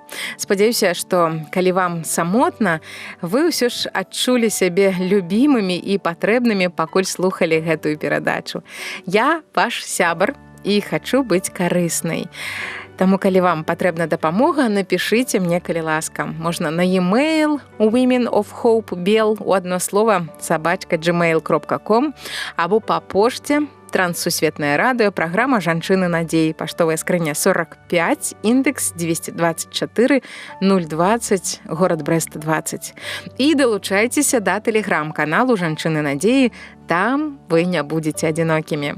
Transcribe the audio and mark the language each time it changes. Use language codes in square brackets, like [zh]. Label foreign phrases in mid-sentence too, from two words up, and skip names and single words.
[be] Спадзяюся, што калі вам самотна, вы ўсё ж адчулі сябе любімымі і патрэбнымі, пакуль слухалі гэтую перадачу. Я ваш сябар і хачу быць карыснай. Таму, калі вам патрэбна дапамога, напішыце мне, калі ласка. Можна на e-mail women of hope bell у адно слова @gmail.com або па пошце Транссусветнае радыё, праграма «Жанчыны надзеі», паштовая скрыня 45, індекс 224 020, горад Брэст 20. І далучайцеся да тэлеграм-каналу «Жанчыны надзеі», там вы не будзеце адзінокімі.